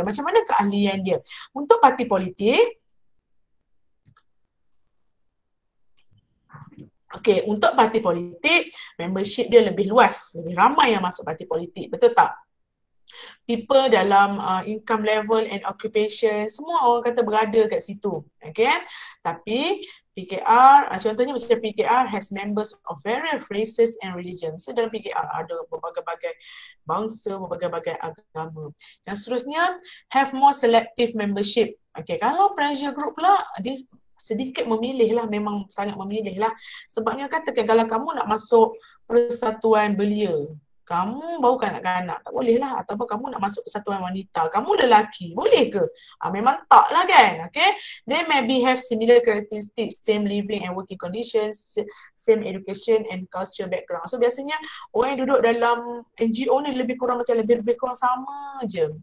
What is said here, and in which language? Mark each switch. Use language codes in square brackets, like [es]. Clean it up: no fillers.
[ms] Macam mana keahlian dia? Untuk parti politik, okay, untuk parti politik, membership dia lebih luas, lebih ramai yang masuk parti politik, betul tak? People dalam [en] income level and occupation, [ms] semua orang kata berada kat situ, okay? Tapi PKR, contohnya macam [en] PKR has members of various races and religions. [ms] So dalam PKR ada berbagai-bagai bangsa, berbagai-bagai agama. Yang seterusnya, [en] have more selective membership. [ms] Okay, kalau pressure group pula, dia sedikit memilih lah, memang sangat memilih lah. Sebabnya katakan kalau kamu nak masuk persatuan belia, kamu baru kanak-kanak, tak boleh lah. Ataupun kamu nak masuk persatuan wanita, kamu lelaki, boleh ke? Memang tak lah kan. Okay? [en] They maybe have similar characteristics, same living and working conditions, same education and culture background. [ms] So biasanya orang yang duduk dalam NGO ni lebih kurang kurang sama je.